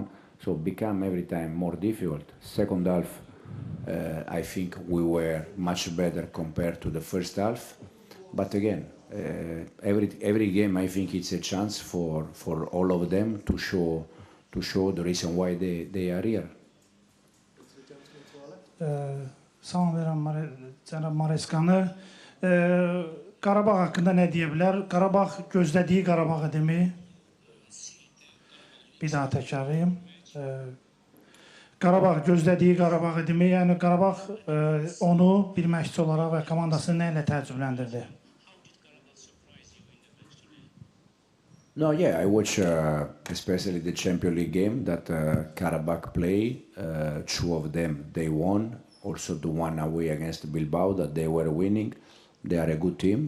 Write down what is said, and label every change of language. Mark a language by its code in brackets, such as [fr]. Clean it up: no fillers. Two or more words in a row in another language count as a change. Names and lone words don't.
[en] So it became every time more difficult. Second half, I think we were much better compared to the first half. But again, every game, I think it's a chance for all of them to show the reason why they are here. [az] Salam verirəm cənab Mareskanı. Qarabağ haqqında nə deyə bilər? Qarabağ gözlədiyi Qarabağ idimi? Bir daha təkrarlayım. Qarabağ gözlədiyi Qarabağ idimi? Yəni Qarabağ onu bir məşqçi olaraq və komandasını nə ilə təəccübləndirdi? [en] No, yeah, I watch especially the Champions League game that Qarabag play. 2 of them they won. Also the one away against Bilbao that they were winning. They are a good team.